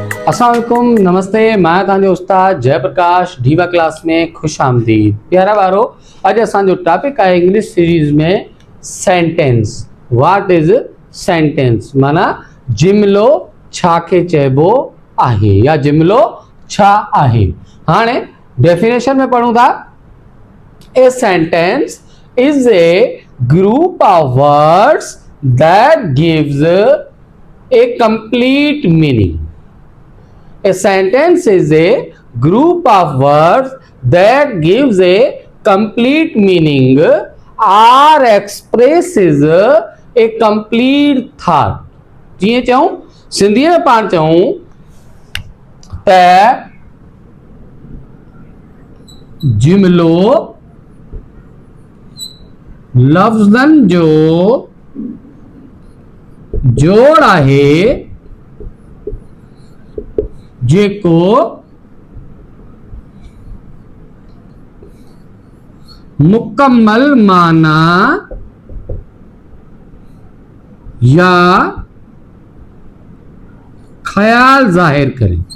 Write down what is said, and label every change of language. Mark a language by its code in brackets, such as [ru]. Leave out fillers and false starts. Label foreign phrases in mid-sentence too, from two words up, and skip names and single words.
[ar] السلام علیکم, नमस्ते। [sd] मैं तव्हांजो उस्ताद जयप्रकाश ढीवा क्लास में खुश आमदीद। प्यारा वारो, अज असांजो टॉपिक है [en] English series [sd] में सेंटेंस। [en] What is sentence [sd] माना जुमिलो छा खे चइबो आहे या जुमिलो छा आहे। हाणे डेफिनेशन में पढ़ूं था। [en] A sentence is a group of words that gives a complete meaning. A sentence is a group of words that gives a complete meaning or expresses a complete thought. [sd] जीअं चऊं सिंधी में पाण चऊं त जुमिलो लफ्ज़नि जो जोड़ आहे जेको मुकम्मल माना या ख्याल जाहिर करे।